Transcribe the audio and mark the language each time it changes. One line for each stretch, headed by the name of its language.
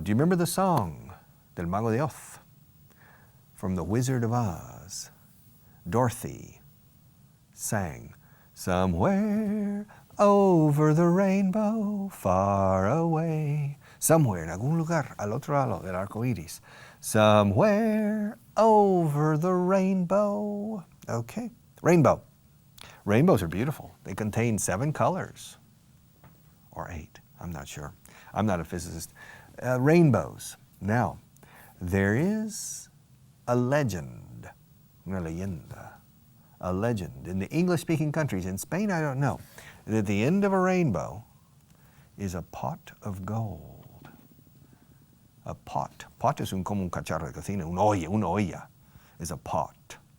English: Do you remember the song del Mago de Oz? From the Wizard of Oz. Dorothy sang, somewhere over the rainbow, far away.
Spanish: Somewhere, en algún lugar, al otro lado del arco iris.
English: Somewhere over the rainbow. Okay, rainbow. Rainbows are beautiful. They contain 7 colors. Or 8, I'm not sure. I'm not a physicist. Rainbows. Now, there is a legend, una leyenda, a legend in the English-speaking countries. In Spain, I don't know, that at the end of a rainbow is a pot of gold. A pot.
Spanish: Pot es como un cacharro de cocina, una olla is a pot.